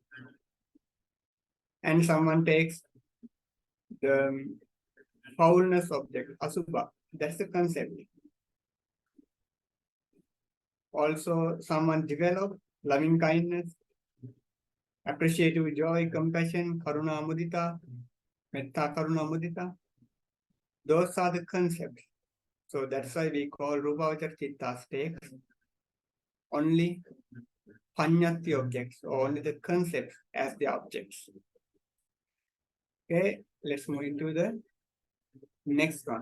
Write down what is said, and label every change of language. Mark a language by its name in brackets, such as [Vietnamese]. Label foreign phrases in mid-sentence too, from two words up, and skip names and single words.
[English] And someone takes the foulness object, asubha, that's the concept. Also, someone develop loving kindness, appreciative joy, compassion, [Pali] karuna mudita, metta karuna mudita. [English] Those are the concepts. So that's why we call [Pali] Rupavachara Chittas [English] takes only Paññatti objects, or only the concepts as the objects. Okay, let's move into the next one.